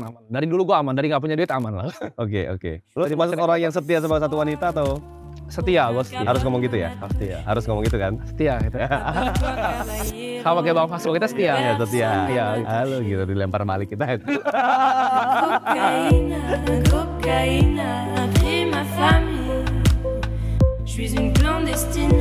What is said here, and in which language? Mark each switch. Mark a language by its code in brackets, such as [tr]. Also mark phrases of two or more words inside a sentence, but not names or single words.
[id] Dari dulu gue aman, dari gak punya duit aman lah. Oke. Lo termasuk orang yang setia sama satu wanita atau? Setia, gue setia. Harus ngomong gitu ya? Harus ngomong gitu kan? Setia gitu. Sama kayak Bang Fasko, kita setia. Iya, setia. Iya. Halo gitu, dilempar balik kita. [fr] Cocaïne a pris ma famille. Je suis une clandestine.